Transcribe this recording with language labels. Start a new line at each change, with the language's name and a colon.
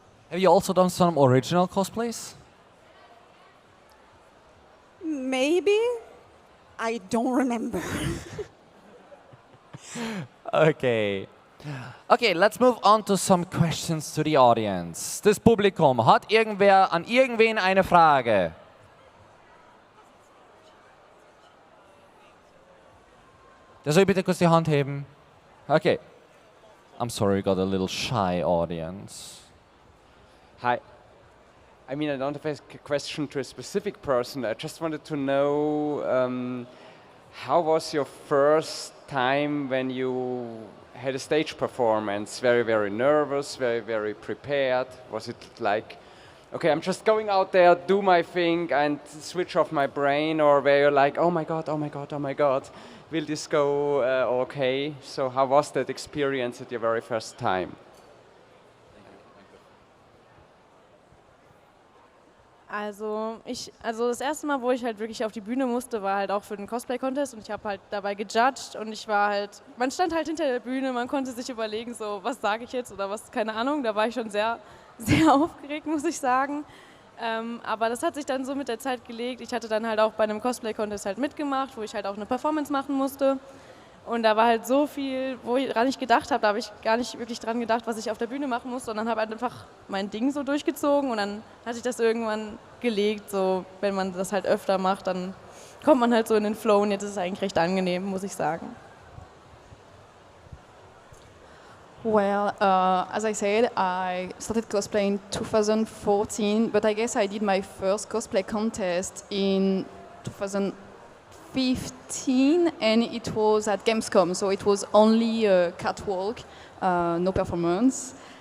English: Have you also done some original cosplays? Maybe. I don't remember. Okay. Okay, let's move on to some questions to the audience.
German: Das Publikum, hat irgendwer an irgendwen eine Frage? Der soll bitte kurz die Hand heben. Okay.
English: I'm sorry, we got a little shy audience. Hi. I mean, I don't have a question to a specific person. I just wanted to know how was your first time when you had a stage performance? Very, very nervous, very, very prepared? Was it like, okay, I'm just going out there, do my thing and switch off my brain? Or were you like, oh my God, oh my God, oh my God, will this go okay? So how was that experience at your very first time?
German: Also das erste Mal, wo ich halt wirklich auf die Bühne musste, war halt auch für den Cosplay-Contest und ich habe halt dabei gejudged und ich war halt, man stand halt hinter der Bühne, man konnte sich überlegen, so was sage ich jetzt oder was, keine Ahnung, da war ich schon sehr, sehr aufgeregt, muss ich sagen. Aber das hat sich dann so mit der Zeit gelegt. Ich hatte dann halt auch bei einem Cosplay-Contest halt mitgemacht, wo ich halt auch eine Performance machen musste. Und da war halt so viel, wo ich dran nicht gedacht habe, da habe ich gar nicht wirklich dran gedacht, was ich auf der Bühne machen muss, sondern habe halt einfach mein Ding so durchgezogen und dann hat sich das irgendwann gelegt, so wenn man das halt öfter macht, dann kommt man halt so in den Flow und jetzt ist es eigentlich recht angenehm, muss ich sagen.
English: Well, as I said, I started cosplay in 2014, but I guess I did my first cosplay contest in 2015, and it was at Gamescom, so it was only a catwalk, no performance.